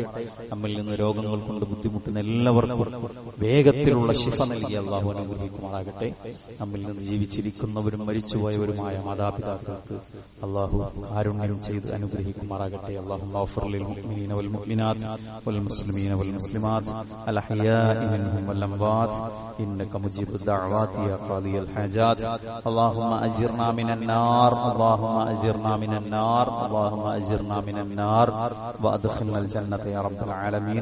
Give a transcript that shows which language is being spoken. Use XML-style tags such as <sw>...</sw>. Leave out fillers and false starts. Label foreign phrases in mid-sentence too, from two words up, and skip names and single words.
<ml>നമ്മിൽ നിന്ന് രോഗങ്ങൾ കൊണ്ട് ബുദ്ധിമുട്ടുന്ന എല്ലാവർക്കും വേഗത്തിലുള്ള ശിഫ നൽകി അല്ലാഹു അനുഗ്രഹിക്കുമാറാകട്ടെ. നമ്മിൽ നിന്ന് ജീവിച്ചിരിക്കുന്നവരും മരിച്ചുപോയവരുമായ മാതാപിതാക്കൾക്ക് അല്ലാഹു കാരുണ്യം ചെയ്ത് അനുഗ്രഹിക്കുമാറാകട്ടെ.</ml> <ar>الله اغفر للمؤمنين والمؤمنات و والمسلمين والمسلمات الأحياء منهم والأموات إنك مجيب الدعوات يا قاضي الحاجات. اللهم أجرنا من النار، اللهم أجرنا من النار، اللهم أجرنا من النار وأدخلنا الجنة يا رب العالمين.</ar>